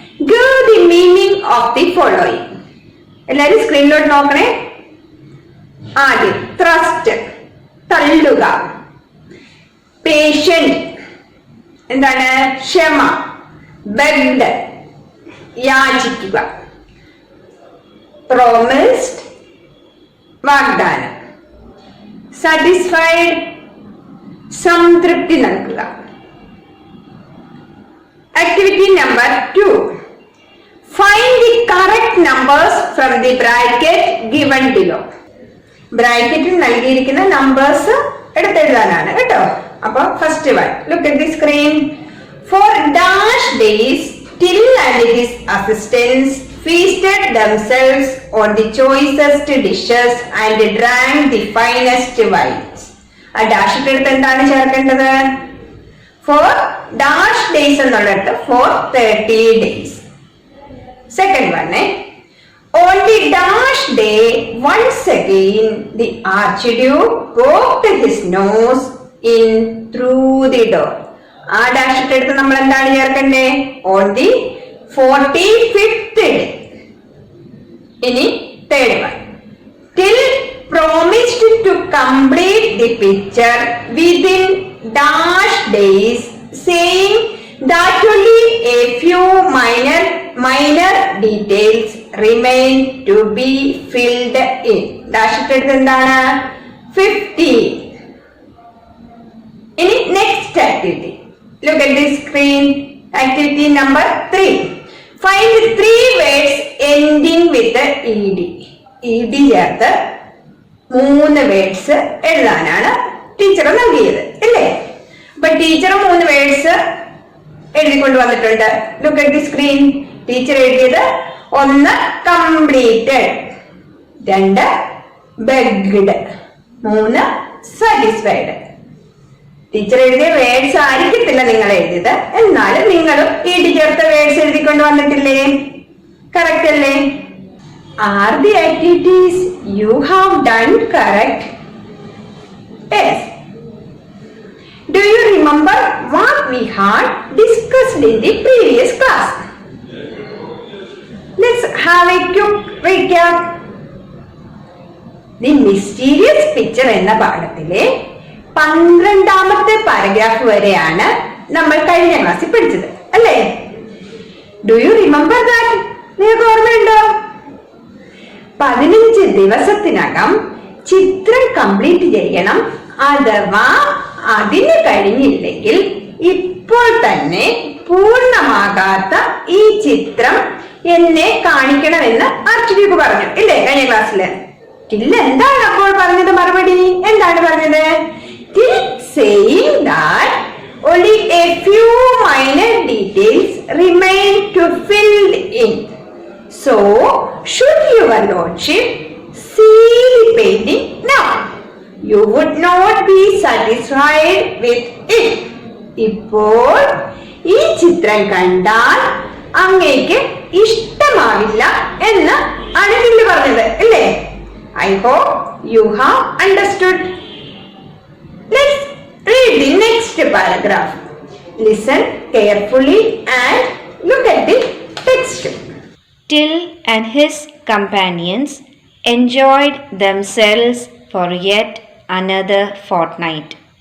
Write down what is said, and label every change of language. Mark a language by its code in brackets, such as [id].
[en] Give the meaning of the following. [ml] എല്ലാവരും സ്ക്രീനിലോട്ട് നോക്കണേ. ആദ്യം thrust, തള്ളുക. Patient, എന്താണ്? ക്ഷമ. Begged, യാചിക്കുക. Promised, വാഗ്ദാനം. Satisfied, സംതൃപ്തി നൽകുക. [en] Activity number 2. Find the correct numbers from the bracket given below. [ml] ബ്രാക്കറ്റിൽ നൽകിയിരിക്കുന്ന നമ്പേഴ്സ് എടുത്തെഴുതാനാണ് കേട്ടോ. [en] അപ്പൊ first one, look at the screen. For dash days, Till and his assistants feasted themselves on the choicest dishes and drank the finest wines. [ml] ആ ഡാഷിന്റെ അടുത്ത് എന്താണ് ചേർക്കേണ്ടത്? [en] For dash days എന്നുള്ളത് for 30 days. Second one, on the dash day, once again the archduke poked his nose in through the door. [ml] ആ ഡാഷിന്റെ അടുത്ത് നമ്മൾ എന്താണ് ചേർക്കണ്ടേ? [en] On the 45th day. ഇനി third one, Till promised to complete the picture within dash days, saying that only a few minor details remain to be filled in. [ml] ഡാഷിന്റെ അടുത്ത് എന്താണ്? 50. [en] ഇനി next activity. Look at the screen. Activity number 3. Find 3 words ending with ed. [ml] ed ചേർത്ത് 3 words എഴുതാനാണ് teacher നൽകിയത് അല്ലേ? അപ്പൊ teacher 3 words എഴുതിക്കൊണ്ട് വന്നിട്ടുണ്ട്. [en] Look at the screen. [ml] Teacher എഴുതിയത് 1 completed, 2 begged, 3 satisfied. ടീച്ചർ എഴുതിയ വേർഡ്സ് ആയിരിക്കത്തില്ല നിങ്ങൾ എഴുതിയത്, എന്നാലും നിങ്ങളും ഈടി ചേർത്ത വേർഡ്സ് എഴുതിക്കൊണ്ട് വന്നിട്ടില്ലേ? കറക്റ്റ് അല്ലേ? [en] Are the activities you have done correct? Yes. Do you remember what we had discussed in the previous class? Let's have a quick recap. [ml] The mysterious picture എന്ന പാഠത്തിലെ 12ാമത്തെ പാരഗ്രാഫ് വരെയാണ് നമ്മൾ കഴിഞ്ഞ ക്ലാസ്സിൽ പഠിച്ചത് അല്ലേ? [en] Do you remember that? [ml] നിങ്ങൾക്ക് ഓർമ്മയുണ്ടോ? 15 ദിവസത്തിനകം ചിത്രം കംപ്ലീറ്റ് ചെയ്യണം. അഥവാ അതിന് കഴിഞ്ഞില്ലെങ്കിൽ ഇപ്പോൾ തന്നെ പൂർണ്ണമാകാത്ത ഈ ചിത്രം എന്നെ കാണിക്കണമെന്ന് ആർച്ചിഡ്യൂക്ക് പറഞ്ഞു ഇല്ലേ കഴിഞ്ഞ ക്ലാസ്സില്? ടിൽ എന്താണ് അപ്പോൾ പറഞ്ഞത്? മറുപടി എന്താണ് പറഞ്ഞത്? [en] Till saying that only a few minor details remain to fill in. So, should your lordship see the painting now, you would not be satisfied with it. [ml] ഇപ്പോൾ ഈ ചിത്രം കണ്ടാൽ അങ്ങേക്ക് ഇഷ്ടമാവില്ല എന്ന് ആണ് ടില്ല് പറഞ്ഞത്, അല്ലേ? [en] I hope you have understood. Let's read the next paragraph. Listen carefully and look at the text. Till and his companions enjoyed themselves for yet another fortnight.